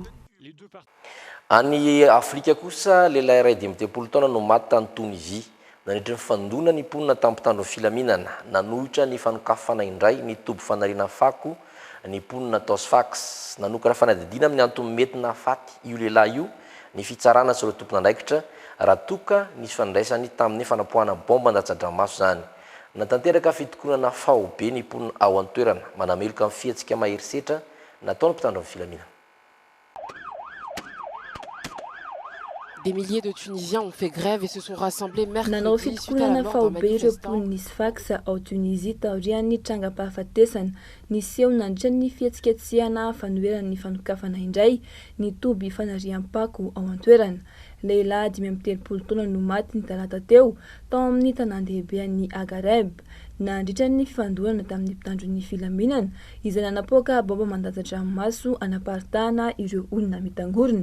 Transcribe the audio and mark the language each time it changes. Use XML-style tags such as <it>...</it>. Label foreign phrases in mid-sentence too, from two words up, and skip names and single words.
<mg>Any Afrika kosa lehilahy iray 18 taona no maty tany Tunisia nandritra ny fandona ny mponina tamin'ny mpitandro filaminana nanohitra ny fanokafana indray ny tobo fanariana fako ny mponina Tosfax nanoka raha fanadidina amin'ny antony mety nahafaty io lehilahy io ny fitsarana sy ireo tompon'andraikitra raha toka nisy fandraisany tamin'ny fanapohana bomba an-datsadramaso zany. Natanteraka fitokonana fahobe ny mponina ao an-toerana manameloka amin'ny fiatsika maherisetra nataony mpitandro filaminana.</mg> <fr>Des milliers de Tunisiens ont fait grève et se sont rassemblés</fr> <mg>nanao</mg> <fr>mercredi suite à la</fr> <mg>fitokonana</mg> <fr>mort d'un</fr> <mg>fahobe ireo</mg> <fr>manifestant.</fr> <mg>mponin'ny Sfax ao Tunisie taorian'ny trangam-pahafatesana niseho nandritra ny fihetsiketsehana fanoheran'ny fanokafana indray ny toby fanariam-pako ao an-toerana. Lehilahy 17 taona no maty ny talata teo tao amin'ny tanan-dehibe an'ny Agareb nandritra ny fifandonana tamin'ny mpitandron'ny filaminana izay nanapoaka bomba mandatsar-dranomaso anaparitahana ireo olona mitangorona.</mg>